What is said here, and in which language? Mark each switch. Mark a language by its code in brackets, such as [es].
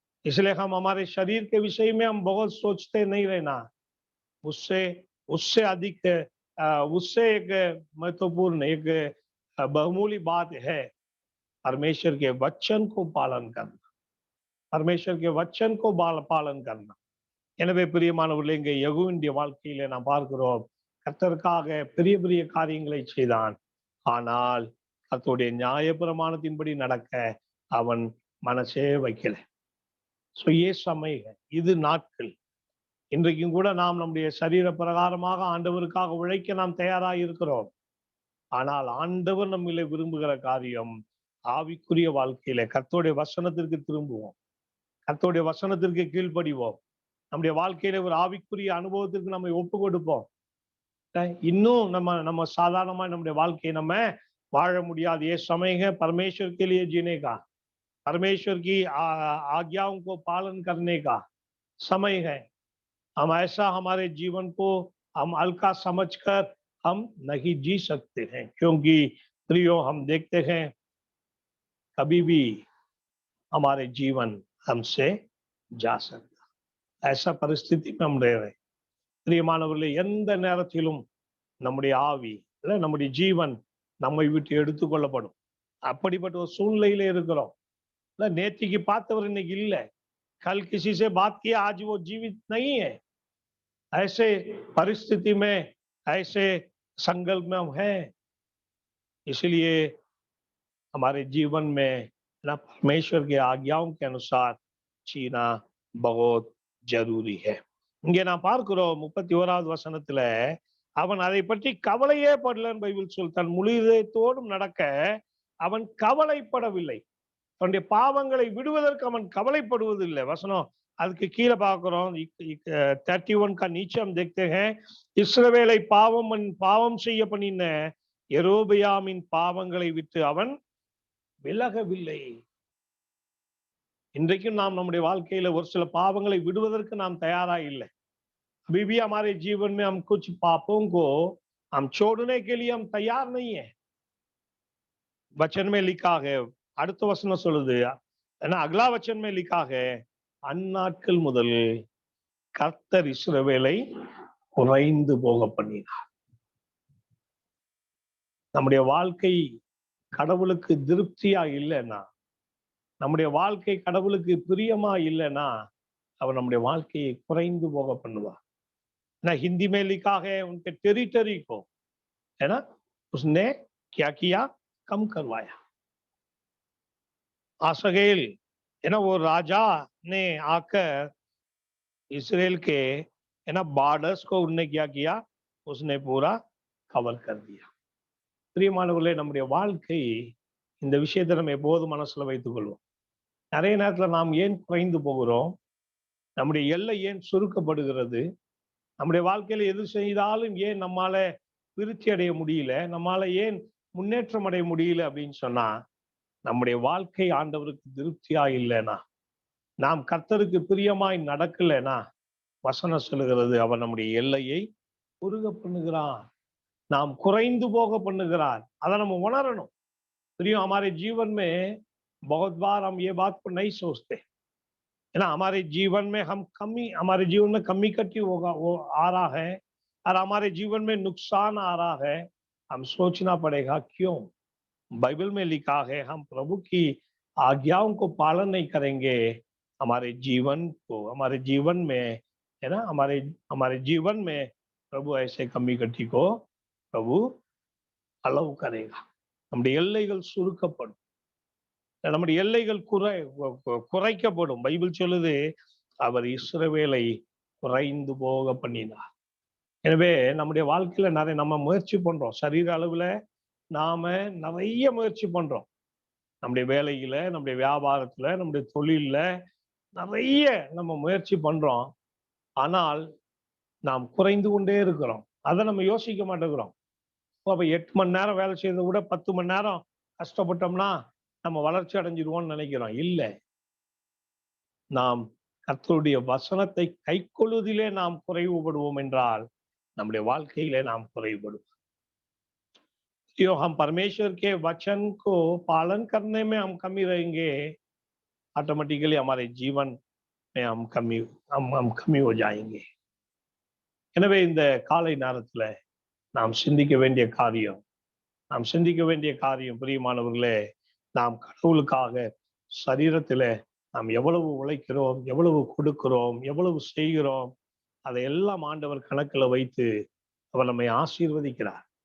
[hi] इसलिए हम हमारे शरीर के विषय में हम बहुत सोचते नहीं रहना, उससे उससे अधिक उससे एक महत्वपूर्ण एक बहुमूल्य बात है परमेश्वर के वचन को पालन करना, परमेश्वर के वचन को पालन करना। [ta] எனவே பிரியமானவர்களே, இங்கே யெகூவினுடைய வாழ்க்கையில நாம் பார்க்கிறோம், கர்த்தருக்காக பெரிய பெரிய காரியங்களை செய்தான். ஆனால் கர்த்தருடைய நியாயப்பிரமாணத்தின்படி நடக்க அவன் மனசே வைக்கல। சோ [hi] ये समय है, [ta] இது நாட்கள்। இன்றைக்கும் கூட நாம் நம்முடைய சரீர பிரகாரமாக ஆண்டவருக்காக உழைக்க நாம் தயாராக இருக்கிறோம். ஆனால் ஆண்டவர் நம்மிலே விரும்புகிற காரியம் ஆவிக்குரிய வாழ்க்கையில கர்த்தருடைய வசனத்திற்கு திரும்புவோம், கர்த்தருடைய வசனத்திற்கு கீழ்ப்படிவோம், நம்முடைய வாழ்க்கையில ஒரு ஆவிக்குரிய அனுபவத்திற்கு நம்ம ஒப்பு கொடுப்போம்। இன்னும் நம்ம நம்ம சாதாரணமா நம்முடைய வாழ்க்கையை நம்ம வாழ முடியாது। [hi] ये समय है परमेश्वर के लिए जीने का, परमेश्वर की आज्ञाओं को पालन करने का समय है। हम ऐसा हमारे जीवन को हम हल्का समझकर हम नहीं जी सकते हैं, क्योंकि प्रियो हम देखते हैं कभी भी हमारे जीवन हमसे जा सकता, ऐसा परिस्थिति में हम रह रहे। [ta] பிரியமானவர்களே, எந்த நேரத்திலும் நம்முடைய ஆவி இல்ல நம்முடைய ஜீவன் நம்மை விட்டு எடுத்துக்கொள்ளப்படும், அப்படிப்பட்ட ஒரு சூழ்நிலையில இருக்கிறோம்। இல்ல நேத்திக்கு பார்த்தவர் இன்னைக்கு இல்ல, [hi] कल किसी से बात किया आज वो जीवित नहीं है। ऐसे परिस्थिति में, ऐसे संकल्प में हम हैं। इसलिए हमारे जीवन में ना परमेश्वर की आज्ञाओं के अनुसार जीना बहुत जरूरी है। [ta] இங்கே நான் பார்க்கிறோம் 31வது வசனத்துல அவன் அதை பற்றி கவலையே படலன்னு பைபிள் சொல், தன் முழு இதயத்தோடும் நடக்க அவன் கவலைப்படவில்லை, தன்னுடைய பாவங்களை விடுவதற்கு அவன் கவலைப்படுவதில்லை। வசனம் அதுக்கு கீழே பார்க்கிறோம் [hi] 31 का नीचे हम देखते हैं, [ta] இஸ்ரவேலை பாவம் செய்ய பண்ணின யெரொபெயாமின் பாவங்களை விட்டு அவன் விலகவில்லை। இன்றைக்கும் நாம் நம்முடைய வாழ்க்கையில ஒரு சில பாவங்களை விடுவதற்கு நாம் தயாரா இல்லை। [hi] अभी भी हमारे जीवन में हम कुछ पापों को हम छोड़ने के लिए हम तैयार नहीं है। वचन में लिखा है, [ta] அடுத்த வசனம் சொல்லுது, ஏன்னா [hi] अगला वचन में लिखा है [ta] அந்நாட்கள் முதல் கர்த்தர் இஸ்ரவேலை குறைந்து போக பண்ணினார். நம்முடைய வாழ்க்கை கடவுளுக்கு திருப்தியா இல்லைன்னா, நம்முடைய வாழ்க்கை கடவுளுக்கு பிரியமா இல்லைன்னா, அவர் நம்முடைய வாழ்க்கையை குறைந்து போக பண்ணுவார். [hi] ना हिंदी में लिखा है उनके टेरिटरी को, है ना, उसने क्या किया, कम करवाया. आसगेल, है ना, वो राजा ने आकर इसराइल के, है ना, बॉर्डर्स को उनने क्या किया, उसने पूरा கவர் कर दिया. [ta] பிரியமானவர்களே, நம்முடைய வாழ்க்கை இந்த விஷயத்தை நம்ம எப்போதும் மனசுல வைத்துக் கொள்வோம். நிறைய நேரத்துல நாம் ஏன் குறைந்து போகிறோம், நம்முடைய எல்லை ஏன் சுருக்கப்படுகிறது, நம்முடைய வாழ்க்கையில எது செய்தாலும் ஏன் நம்மால விருத்தி அடைய முடியல, நம்மால ஏன் முன்னேற்றம் அடைய முடியல அப்படின்னு சொன்னா, நம்முடைய வாழ்க்கை ஆண்டவருக்கு திருப்தியா இல்லைனா, நாம் கர்த்தருக்கு பிரியமாய் நடக்கலைனா, வசனம் சொல்லுகிறது அவர் நம்முடைய எல்லையை குறுக பண்ணுகிறார், நாம் குறைந்து போக பண்ணுகிறார். அதை நம்ம உணரணும். [hi] प्रियो, हमारे जीवन में बहुत बार हम ये बात को नहीं सोचते, है ना. हमारे जीवन में हमारे जीवन में कमी कटी होगा वो आ रहा है, और हमारे जीवन में नुकसान आ रहा है. हम सोचना पड़ेगा क्यों. बाइबल में लिखा है हम प्रभु की आज्ञाओं को पालन नहीं करेंगे, हमारे जीवन में, है ना, हमारे जीवन में प्रभु ऐसे कमी कटी को प्रभु अलाउ करेगा. [ta] நம்முடைய எல்லைகள் சுருக்கப்படும், நம்முடைய எல்லைகள் குறைக்கப்படும். பைபிள் சொல்லுது அவர் இஸ்ரவேலை குறைந்து போக பண்ணினார். எனவே நம்முடைய வாழ்க்கையில நம்ம முயற்சி பண்றோம். சரீர அளவுல நாம நிறைய முயற்சி பண்றோம். நம்முடைய வேலையில, நம்முடைய வியாபாரத்துல, நம்முடைய தொழில்ல நிறைய நம்ம முயற்சி பண்றோம். ஆனால் நாம் குறைந்து கொண்டே இருக்கிறோம். அதை நம்ம யோசிக்க மாட்டேங்கிறோம். அப்ப 8 மணி நேரம் வேலை செய்யறதை விட 10 மணி நேரம் கஷ்டப்பட்டோம்னா நம்ம வளர்ச்சி அடைஞ்சிருவோம்னு நினைக்கிறோம். இல்லை, நாம் கர்த்தருடைய வசனத்தை கைக்கொள்வதிலே நாம் குறைவுபடுவோம் என்றால் நம்முடைய வாழ்க்கையிலே நாம் குறைவுபடுவோம். [hi] जो हम परमेश्वर के वचन को पालन करने में हम कमी रहेंगे, ऑटोमेटिकली हमारे जीवन में हम कमी हो जाएंगे. [ta] எனவே இந்த காலை நேரத்துல நாம் சிந்திக்க வேண்டிய காரியம் பிரியமானவர்களே, நாம் கடவுளுக்காக சரீரத்துல நாம் எவ்வளவு உழைக்கிறோம், எவ்வளவு கொடுக்கிறோம், எவ்வளவு செய்கிறோம், அதையெல்லாம் ஆண்டவர் கணக்குல வைத்து அவர் நம்மை ஆசீர்வதிக்கிறார்.